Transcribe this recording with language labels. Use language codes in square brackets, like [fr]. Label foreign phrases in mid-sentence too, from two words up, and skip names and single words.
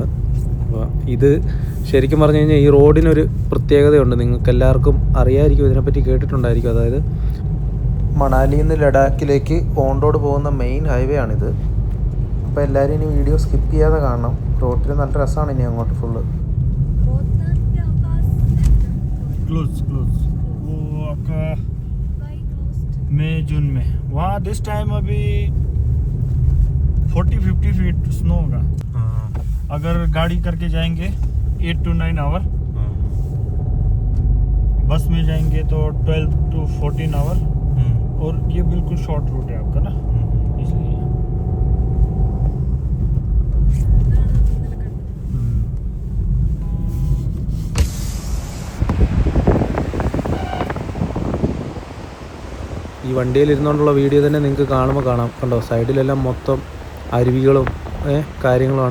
[ml] അപ്പോൾ ഇത് ശരിക്കും പറഞ്ഞു കഴിഞ്ഞാൽ ഈ റോഡിനൊരു പ്രത്യേകതയുണ്ട്, നിങ്ങൾക്ക് എല്ലാവർക്കും അറിയാമായിരിക്കും, ഇതിനെപ്പറ്റി കേട്ടിട്ടുണ്ടായിരിക്കും. അതായത് മണാലിയിൽ നിന്ന് ലഡാക്കിലേക്ക് [en] on road [ml] പോകുന്ന [en] main highway [ml] ആണിത്. അപ്പോൾ എല്ലാവരും ഇനി [en] video skip [ml] ചെയ്യാതെ കാണണം. റോഡിൽ നല്ല രസമാണ് ഇനി അങ്ങോട്ട് ഫുള്ള്. [hi] वो आपका मई जून में वहाँ [en] this time [hi] अभी 40-50 फीट स्नो होगा. अगर गाड़ी करके जाएंगे 8 to 9 आवर, बस में जाएंगे तो 12 to 14 आवर. और ये बिल्कुल [en] short route [hi] है आपका ना, इसलिए [ml] ഈ വണ്ടിയിലിരുന്നുകൊണ്ടുള്ള വീഡിയോ തന്നെ നിങ്ങൾക്ക് കാണുമ്പോൾ കാണാം. കണ്ടോ, സൈഡിലെല്ലാം മൊത്തം അരുവികളും കാര്യങ്ങളുമാണ്.